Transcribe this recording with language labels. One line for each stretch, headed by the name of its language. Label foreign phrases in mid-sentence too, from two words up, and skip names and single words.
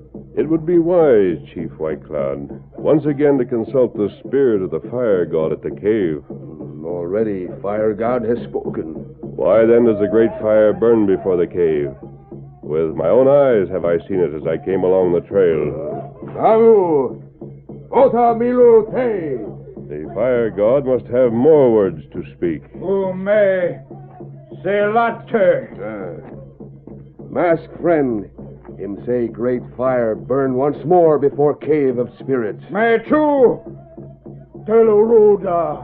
English: It would be wise, Chief White Cloud, once again to consult the spirit of the fire god at the cave. Already, fire god has spoken. Why then does the great fire burn before the cave? With my own eyes have I seen it as I came along the trail. Amu! Ota milu te! The fire god must have more words to speak. Ume selate. Mask friend, him say great fire burn once more before cave of spirits. Me too. Teluruda.